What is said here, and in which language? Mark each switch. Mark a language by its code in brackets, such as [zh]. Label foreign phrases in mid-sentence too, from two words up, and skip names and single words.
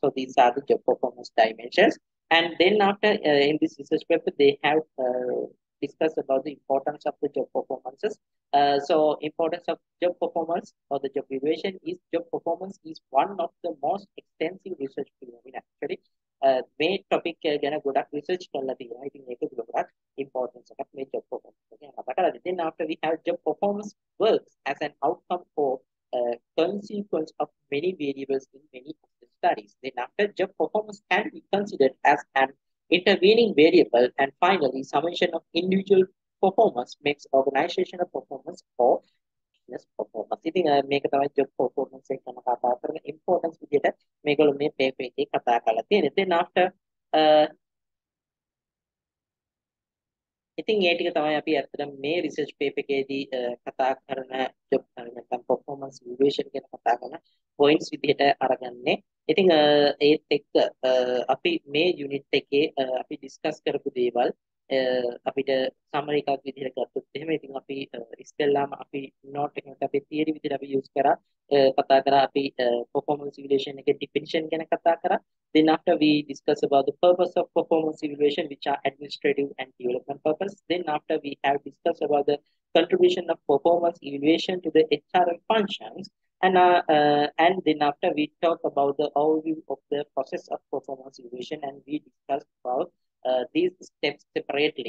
[en] So these are the job performance dimensions. And then after in this research paper, they have discussed about the importance of the job performances. So importance of job performance or the job evaluation is job performance is one of the most extensive research phenomena. Actually, [si] මේ topic ගැන ගොඩක් research කරලා තියෙනවා. ඉතින් ඒක ගොඩක් importance එකක් මේ [en] job performance [si] ගැන කතා කරලා. [en] Then after we have job performance works as an outcome or consequence of many variables in many of the studies. Then after job performance can be considered as an intervening variable, and finally summation of individual performance makes organizational performance or business performance. [si] ඉතින් මේක තමයි [en] job performance [si] එක ගැන කතා කරන importance විදිහට මේගොල්ලෝ මේ paper එකේ කතා කරලා තියෙන්නේ. [en] Then after [si] ඉතින් ඒ ටික තමයි අපි අත්‍තරම මේ [en] research paper [si] එකේදී කතා කරන job නැත්නම් [en] performance evaluation [si] ගැන කතා කරන points විදිහට අරගන්නේ. ඉතින් ඒත් එක්ක අපි මේ unit එකේ අපි discuss කරපු දේවල් අපිට summary එකක් විදිහට ගත්තොත් එහෙම ඉතින් අපි ඉස්සෙල්ලාම අපි note එකකට අපි theory විදිහට අපි use කරා කතා කරා අපි [en] performance evaluation [si] එකේ definition ගැන කතා කරා. [en] Then after we discuss about the purpose of performance evaluation, which are administrative and development purpose. Then after we have discussed about the contribution of performance evaluation to the HRM functions. And then after we talk about the overview of the process of performance evaluation, and we discussed about these steps separately.